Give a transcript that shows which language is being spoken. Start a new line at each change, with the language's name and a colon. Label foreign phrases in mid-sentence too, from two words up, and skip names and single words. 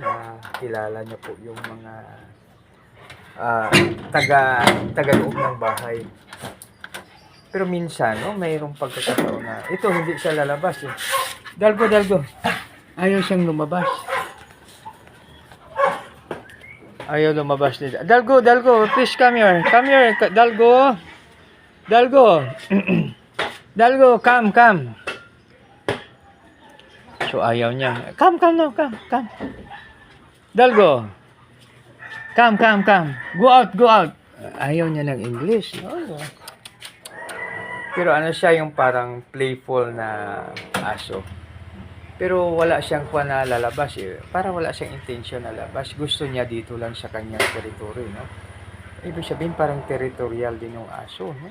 Filipino: Na kilala niya po yung mga taga-loob ng bahay. Pero minsan, no, mayroong pagkakataon na ito hindi siya lalabas, eh. Dalgo. Ayaw siyang lumabas. Ayaw lumabas nila.
English: Dalgo, please come here. Come here, Dalgo. Dalgo, come.
Filipino: So ayaw niya.
English: Come. Dalgo. Come. Go out.
Filipino: Ayaw niya ng English, no? Pero ano siya, yung parang playful na aso. Pero wala siyang na lalabas, eh. Para wala siyang intention na lalabas. Gusto niya dito lang sa kanyang territory, no? Ibig sabihin parang territorial din yung aso, no?